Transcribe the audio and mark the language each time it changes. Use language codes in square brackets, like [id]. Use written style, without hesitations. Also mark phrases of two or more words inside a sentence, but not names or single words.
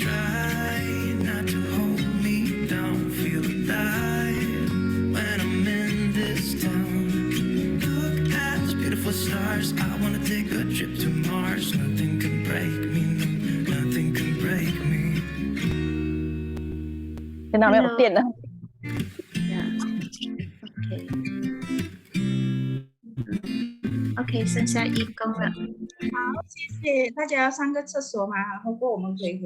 [en] Try not to hold me down. Feel alive when I'm in this town. Beautiful stars, I wanna take a trip to Mars. Nothing can break me, no, nothing can break me. [vi] Cái nào [en] Hello. [vi] tiền nào? [en] Yeah. Okay. Okay, [vi] sân sa im con ạ. [zh] 谢谢大家要上个厕所嘛，然后过后我们可以回来。